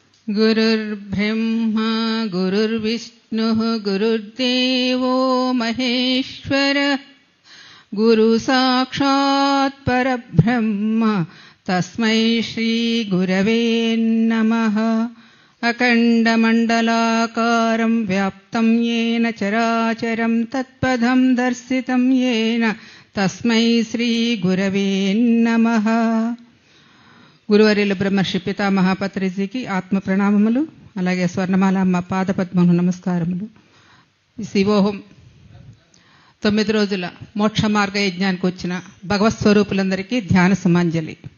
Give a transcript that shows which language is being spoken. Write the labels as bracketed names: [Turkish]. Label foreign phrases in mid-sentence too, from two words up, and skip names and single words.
[Sanskrit] गुरुर्ब्रह्मा गुरुर्विष्णुः गुरुर्देवो महेश्वरः गुरु साक्षात् परब्रह्म तस्मै श्री गुरवे नमः। अखण्डमण्डलाकारं व्याप्तं येन चराचरं तत्पदं दर्शितं येन तस्मै श्री गुरवे नमः। [Telugu] గురువర్యుల బ్రహ్మర్షి పితామహ పత్రిజీకి ఆత్మ ప్రణామములు, అలాగే స్వర్ణమాల అమ్మ పాదపద్మములు నమస్కారములు. శివోహం 9 రోజుల మోక్ష మార్గ యజ్ఞానికి వచ్చిన భగవత్ స్వరూపులందరికీ ధ్యాన సమాంజలి.